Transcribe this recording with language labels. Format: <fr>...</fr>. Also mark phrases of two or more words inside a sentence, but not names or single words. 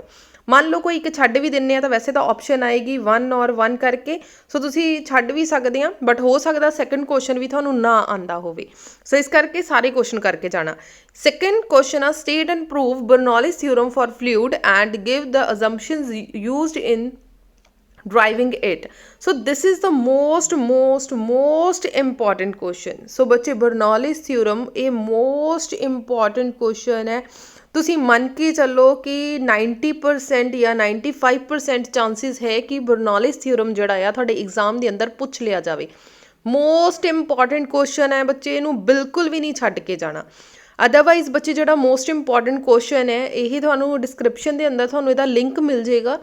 <pa>ਮੰਨ ਲਓ ਕੋਈ ਇੱਕ ਛੱਡ ਵੀ ਦਿੰਦੇ ਆ ਤਾਂ ਵੈਸੇ ਤਾਂ ਆਪਸ਼ਨ ਆਏਗੀ 1 ਔਰ 1 ਕਰਕੇ। ਸੋ ਤੁਸੀਂ ਛੱਡ ਵੀ ਸਕਦੇ ਆ, ਬਟ ਹੋ ਸਕਦਾ</pa> <en>second question</en> <pa>ਵੀ ਤੁਹਾਨੂੰ ਨਾ ਆਂਦਾ ਹੋਵੇ। ਸੋ ਇਸ ਕਰਕੇ ਸਾਰੇ ਕੁਐਸਚਨ ਕਰਕੇ ਜਾਣਾ।</pa> <en>second question ਆ state and prove Bernoulli's theorem for fluid and give the assumptions used in driving it. So this is the most important question.</en> <pa>So ਬੱਚੇ</pa> <en>Bernoulli's theorem</en> <pa>ਇਹ</pa> <en>most important question</en> <pa>ਹੈ। ਤੁਸੀਂ ਮੰਨ ਕੇ ਚੱਲੋ ਕਿ 90% ਜਾਂ 95% ਚਾਂਸਿਸ ਹੈ ਕਿ</pa> <en>Bernoulli's theorem</en> <pa>ਜਿਹੜਾ ਆ ਤੁਹਾਡੇ ਐਗਜ਼ਾਮ ਦੇ ਅੰਦਰ ਪੁੱਛ ਲਿਆ ਜਾਵੇ।</pa> <en>most important question</en> <pa>ਹੈ ਬੱਚੇ, ਇਹਨੂੰ ਬਿਲਕੁਲ ਵੀ ਨਹੀਂ ਛੱਡ ਕੇ ਜਾਣਾ। ਅਦਰਵਾਈਜ਼ ਬੱਚੇ ਜਿਹੜਾ</pa> <en>most important question</en> <pa>ਹੈ ਇਹ ਤੁਹਾਨੂੰ ਡਿਸਕ੍ਰਿਪਸ਼ਨ ਦੇ ਅੰਦਰ ਤੁਹਾਨੂੰ ਇਹਦਾ ਲਿੰਕ ਮਿਲ ਜਾਏਗਾ।</pa>